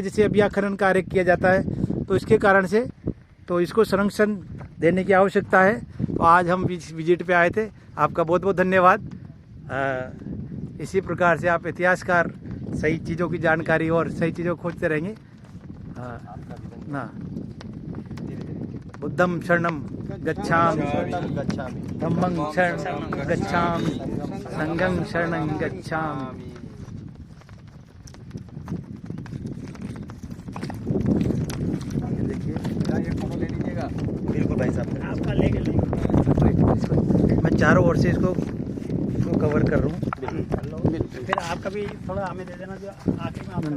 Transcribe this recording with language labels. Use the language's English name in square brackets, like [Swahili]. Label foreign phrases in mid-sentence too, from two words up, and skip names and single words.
[Hindi] जैसे अभी खनन कार्य किया जाता है, तो इसके कारण से तो इसको संरक्षण देने की आवश्यकता है। तो आज हम विजिट पे आए थे, आपका बहुत बहुत धन्यवाद। इसी प्रकार से आप इतिहासकार सही चीज़ों की जानकारी और सही चीज़ों को खोजते रहेंगे। [Pali] ना बुद्धम शरणम गच्छामि, धम्मं शरणं गच्छामि, संघं शरणं गच्छामि। [Hindi] बिल्कुल भाई साहब, आपका लेके मैं चारों ओर से इसको कवर कर रहा हूँ। फिर आपका भी थोड़ा हमें दे देना, जो आखिर में आपका भी